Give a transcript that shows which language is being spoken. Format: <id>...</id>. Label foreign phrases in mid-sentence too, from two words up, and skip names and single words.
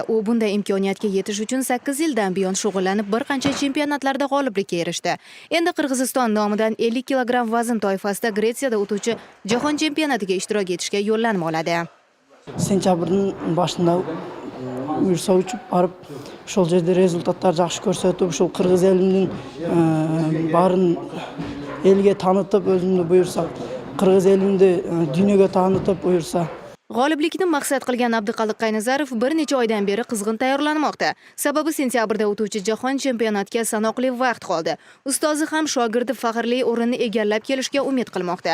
<uz>U bunday imkoniyatga yetish uchun 8 yildan buyon shug'ullanib, bir qancha chempionatlarda g'oliblikka erishdi. Endi Qirg'iziston nomidan 50 kg vazn toifasida Gretsiyada o'tuvchi jahon chempionatiga ishtirok etishga yo'llanma oladi. Sentyabrning boshida buyursa uchib borib,</uz> <ky>ошол жерде результаттар жакшы көрсөтүп, ушул кыргыз элинин барын элге таанытып, өзүмдү буюрса</ky> <uz>Qirg'iz elini dunyoga tanıtıp buyursa. G'oliblikni maqsad qilgan Abduqaliq Qaynazarov bir necha oydan beri qizg'in tayyorlanmoqda. Sababi sentyabrda o'tuvchi jahon chempionatiga sanoqli vaqt qoldi. Ustozi ham shogirdi faxrli o'rinni egallab kelishga umid qilmoqda.</uz>